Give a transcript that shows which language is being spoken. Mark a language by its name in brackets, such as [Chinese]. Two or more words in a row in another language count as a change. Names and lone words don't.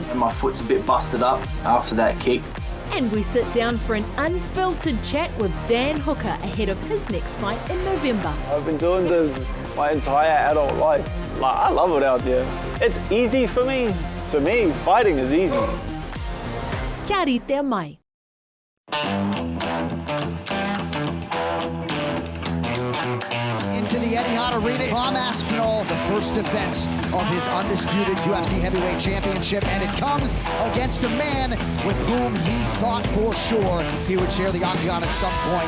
[English] My foot's a bit busted up after that kick. And we sit down for an unfiltered chat with Dan Hooker ahead of his next fight in November. I've been doing this my entire adult life. I love it out there. It's easy for me. To me, fighting is easy. [Māori] Kia rite mai. [English] Into the Etihad Arena, Tom Aspinall, the first defense of his undisputed UFC heavyweight championship, and it comes against a man with whom he thought for sure he would share the octagon at some point.